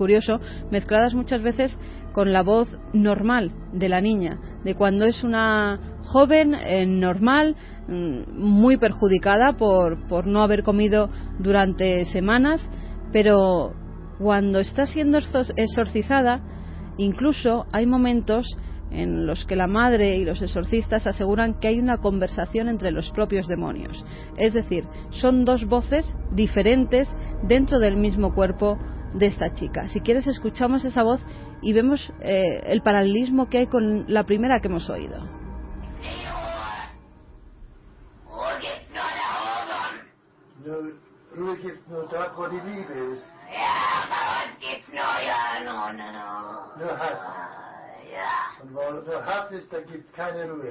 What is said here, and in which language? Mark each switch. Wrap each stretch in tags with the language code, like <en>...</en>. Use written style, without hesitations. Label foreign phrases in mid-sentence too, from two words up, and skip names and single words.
<es>curioso, mezcladas muchas veces con la voz normal de la niña, de cuando es una joven normal, muy perjudicada por no haber comido durante semanas, pero cuando está siendo exorcizada, incluso hay momentos en los que la madre y los exorcistas aseguran que hay una conversación entre los propios demonios. Es decir, son 2 voces diferentes dentro del mismo cuerpo de esta chica. Si quieres, escuchamos esa voz y vemos el paralelismo que hay con la primera que hemos oído.</es> <de>Und wo du Hass ist, da gibt's keine Ruhe.</de>